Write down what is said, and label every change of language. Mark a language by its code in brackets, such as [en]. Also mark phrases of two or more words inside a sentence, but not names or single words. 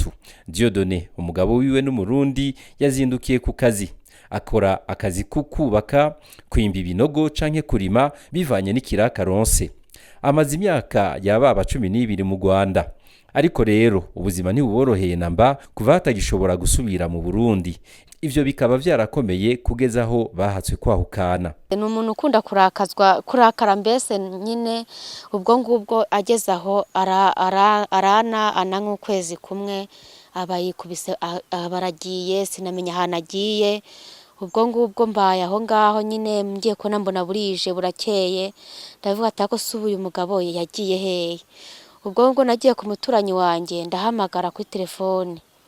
[rn] Dieudonné umugabo wiwe n'umurundi yazindukiye ku kazi akora akazi kukubaka kwimba ibinogo canke kurima bivanye n'ikiraka ronse. Amaze imyaka yababa 12 mu Rwanda ariko rero ubuzima ntibuboroheye namba kuva hatagishobora gusubira mu Burundi ivyo bikaba vyarakomeye kugeza aho bahatswe kwahukana. [rw] Ni umuntu ukunda kurakara mbese nyine ubwo ngubwo ageze aho arana nk'ukwezi kumwe abayikubise abaragiye sinamenya ahantu agiye ubwo ngubwo mbaye aho ngaho nyine ngiye ko mbona burije burakeye ndavuga ati ako subuye umugabo yagiye hehe ubwo ngo nagiye ku muturanyi wanjye ndahamagara kuri telefone